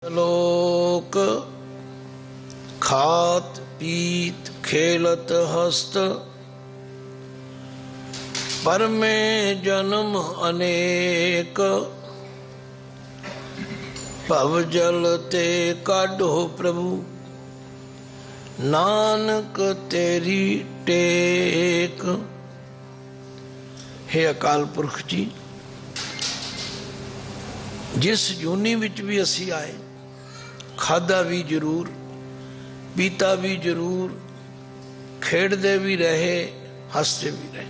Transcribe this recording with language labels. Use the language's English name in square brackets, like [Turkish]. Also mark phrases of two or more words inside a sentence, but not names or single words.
[Punjabi] ਲੋਕ ਖਾਤ ਪੀਤ ਖੇਲਤ ਹਸਤ, ਪਰ ਮੇਂ ਜਨਮ ਅਨੇਕ। ਭਵ ਜਲ ਤੇ ਕਾਢੋ ਪ੍ਰਭੂ, ਨਾਨਕ ਤੇਰੀ ਟੇਕ। ਹੇ ਅਕਾਲ ਪੁਰਖ ਜੀ, ਜਿਸ ਜੂਨੀ ਵਿਚ ਭੀ ਅਸੀ ਆਏ, ਖਾਦਾ ਭੀ ਜਰੂਰ, ਪੀਤਾ ਭੀ ਜਰੂਰ, ਖੇਡਦੇ ਭੀ ਰਹੇ, ਹਸਤੇ ਭੀ ਰਹੇ, हसते भी रहे।